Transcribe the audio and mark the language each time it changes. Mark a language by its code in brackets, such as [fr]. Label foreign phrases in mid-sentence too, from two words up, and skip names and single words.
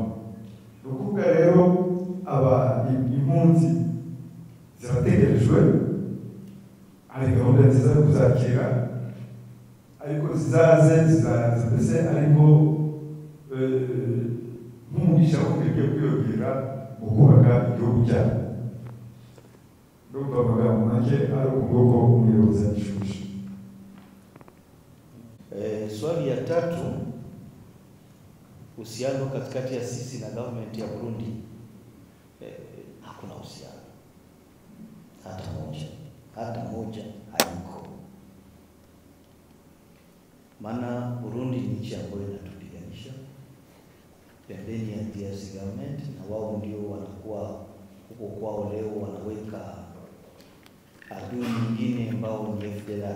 [rw] Ni ukuvuga rero impunzi zirategerejwe, hari gahunda nziza yo kuzakira, ariko zizaze mbese ariko nk'umugisha wo kwiyongera mu kubaka igihugu cyabo. Ndumva amagambo make ari ukuboko umuyobozi yabishuje. [sw] Swali ya tatu, uhusiano katikati ya sisi na government ya Burundi. Hakuna uhusiano hata moja haiko. Maana Burundi ni nchi ambayo inatupiganisha pembeni ya DRC government, na wao ndio wanakuwa huko kwao leo wanaweka adui nyingine ambao ni FDLR.